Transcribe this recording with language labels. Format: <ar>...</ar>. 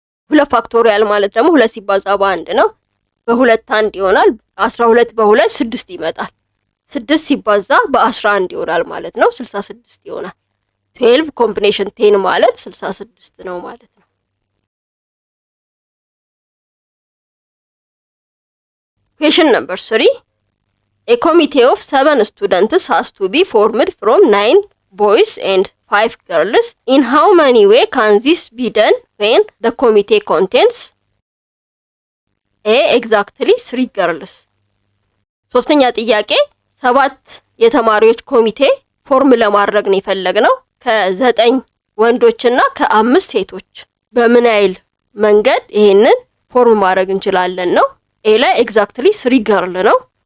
<am>2 ፋክቶሪያል ማለት ደግሞ 2 ሲባዛ በ1 ነው። በ2 1 ይሆናል። 12 በ2 6 ይመጣል። 6 ሲባዛ በ11 ይሆናል ማለት ነው። 66 ይሆናል። 12 ኮምቢኔሽን 10 ማለት 66 ነው ማለት ነው።</am> <en>Question number 3. A committee of 7 students has to be formed from 9 boys and 5 girls. In how many way can this be done when the committee contains A. Exactly 3 girls.</en> <am>ሶስተኛ ጥያቄ 7 የተማሪዎች ኮሚቴ ፎርም ለማድረግ ነው የፈለግነው ከ9 ወንዶችና ከ5 ሴቶች በምን ያህል መንገድ ይሄንን ፎርም ማድረግ እንችላለን ነው። ኤ ላይ ኤግዛክትሊ 3 ገርል ነው።</am>